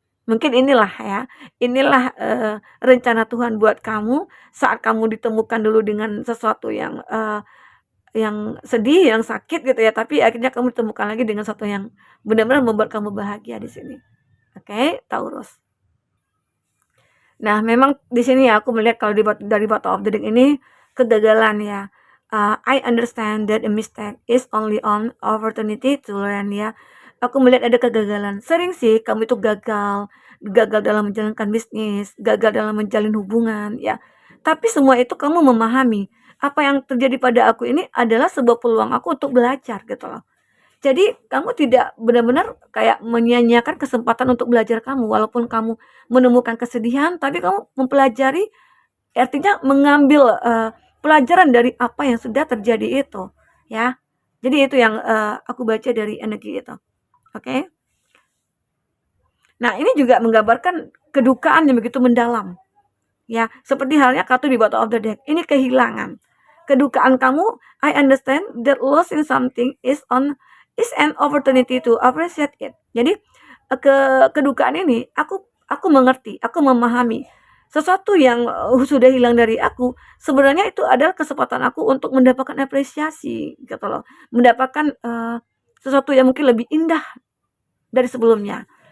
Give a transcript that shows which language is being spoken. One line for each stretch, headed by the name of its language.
Indonesian: Mungkin inilah rencana Tuhan buat kamu saat kamu ditemukan dulu dengan sesuatu yang sedih, yang sakit gitu ya, tapi akhirnya kamu ditemukan lagi dengan sesuatu yang benar-benar membuat kamu bahagia di sini. Oke, Taurus. Nah, memang di sini ya aku melihat kalau dari
English: bottom of the deck
Indonesian: ini kegagalan ya.
English: I understand that a mistake is only an opportunity to learn ya.
Indonesian: Aku melihat ada kegagalan. Sering sih kamu itu gagal dalam menjalankan bisnis, gagal dalam menjalin hubungan ya. Tapi semua itu kamu memahami apa yang terjadi pada aku ini adalah sebuah peluang aku untuk belajar gitu loh. Jadi kamu tidak benar-benar kayak menyia-nyiakan kesempatan untuk belajar kamu, walaupun kamu menemukan kesedihan, tapi kamu mempelajari, artinya mengambil, pelajaran dari apa yang sudah terjadi itu, ya. Jadi itu yang, aku baca dari energi itu, oke. Nah, ini juga menggambarkan kedukaan yang begitu mendalam, ya. Seperti halnya kartu di
English: bottom of the deck,
Indonesian: ini kehilangan. Kedukaan kamu,
English: I understand that losing something is an opportunity to appreciate it.
Indonesian: Jadi kedukaan ini aku mengerti, aku memahami sesuatu yang sudah hilang dari aku, sebenarnya itu adalah kesempatan aku untuk mendapatkan apresiasi gitu loh. Mendapatkan sesuatu yang mungkin lebih indah dari sebelumnya.